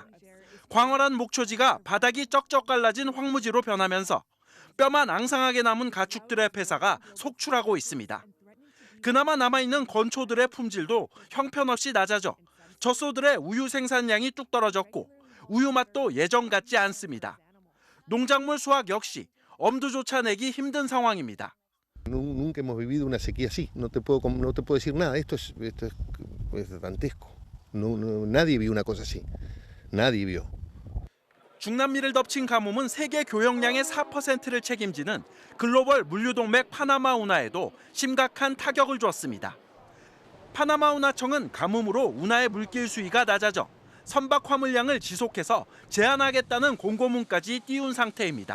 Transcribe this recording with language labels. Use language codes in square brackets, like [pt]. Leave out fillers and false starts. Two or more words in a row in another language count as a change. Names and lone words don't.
[ko] 광활한 목초지가 바닥이 쩍쩍 갈라진 황무지로 변하면서 뼈만 앙상하게 남은 가축들의 폐사가 속출하고 있습니다. 그나마 남아있는 건초들의 품질도 형편없이 낮아져 젖소들의 우유 생산량이 뚝 떨어졌고 우유 맛도 예전 같지 않습니다. 농작물 수확 역시 엄두조차 내기 힘든 상황입니다. [es] Nunca hemos vivido una sequía así. No te puedo decir nada. Esto es dantesco. Nadie vio una cosa así. Nadie vio. [ko] 중남미를 덮친 가뭄은 세계 교역량의 4%를 책임지는 글로벌 물류동맥 파나마 운하에도 심각한 타격을 줬습니다. 파나마 운하청은 가뭄으로 운하의 물길 수위가 낮아져 선박 화물량을 지속해서 제한하겠다는 공고문까지 띄운 상태입니다.